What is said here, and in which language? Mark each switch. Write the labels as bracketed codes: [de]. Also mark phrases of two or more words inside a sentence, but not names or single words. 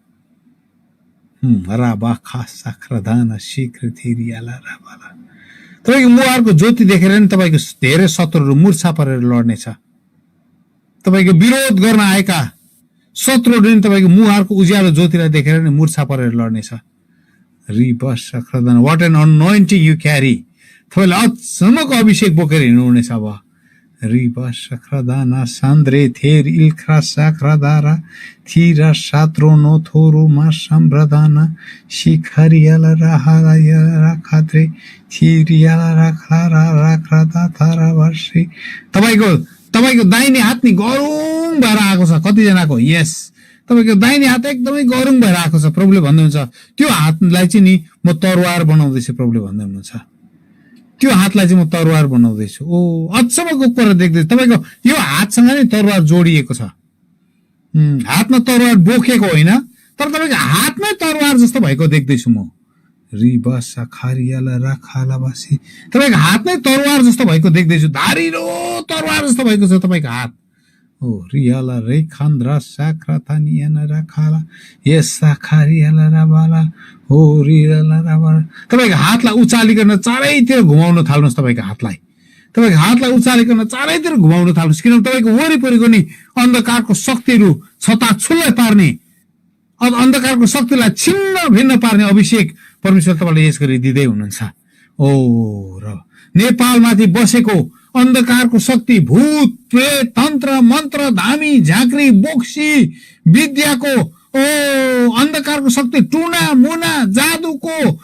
[ne] राबा खासाख्रदाना शीघ्र थिरियाला राबाला तपाईँको मुहारको ज्योति देखेर नि तपाईँको धेरै शत्रुहरू मुर्छा परेर लड्नेछ तपाईँको विरोध गर्न आएका शत्रुहरू नि तपाईँको मुहारको उज्यालो ज्योतिलाई देखेर नि मुर्छा परेर लड्नेछ रिबाशक्रदाना [en] what an anointing you carry [ne] तपाईँले अचम्मको अभिषेक बोकेर हिँड्नुहुनेछ अब Riba Shakradana Sandre Ther Ilkra Sakradara Thira Satrono Thoru Masambradana Shikhariala Rahara Yala Khatre Thiriala Rakhara Rakrada Tharavasi तपाईको दाहिने हात नि गरुङ भएर आएको छ कतिजनाको यस तपाईको दाहिने हात एकदमै गरुङ भएर आएको छ प्रभुले भन्नुहुन्छ त्यो हातलाई चाहिँ नि म तरवार बनाउँदैछु प्रभुले भन्दै हुनुहुन्छ त्यो हातलाई चाहिँ म तरवार बनाउँदैछु ओ अचम्मको कुरा देख्दै तपाईको यो हातसँग नि तरवार जोडिएको छ हातमा तरवार बोकेको होइन तर तपाईको हातमै तरवार जस्तो भएको देख्दैछु म रिबसा खारियाला राखालाबासी तपाईको हातमै तरवार जस्तो भएको देख्दैछु धारिलो तरवार जस्तो भएको छ तपाईको हात ओ रियाला रेखान्द्रा साक्रातानियाना राखाला यसा खारियाला राबाला हो रियाला राबाला तपाईको हातलाई उचालिकन चारैतिर घुमाउन थाल्नुस् तपाईको हातलाई उचालिकन चारैतिर घुमाउन थाल्नुस् किनभने तपाईको वरिपरिको नि अन्धकारको शक्तिहरू छताछुल्लै पार्ने अन्धकारको शक्तिलाई छिन्न भिन्न पार्ने अभिषेक परमेश्वर तपाईलाई यस गरी दिँदै हुनुहुन्छ ओ र नेपालमाथि बसेको अन्धकारको शक्ति भूत प्रेत तन्त्र मन्त्र धामी झाँक्री बोक्सी विद्याको ओ अन्धकारको शक्ति टुना मुना जादुको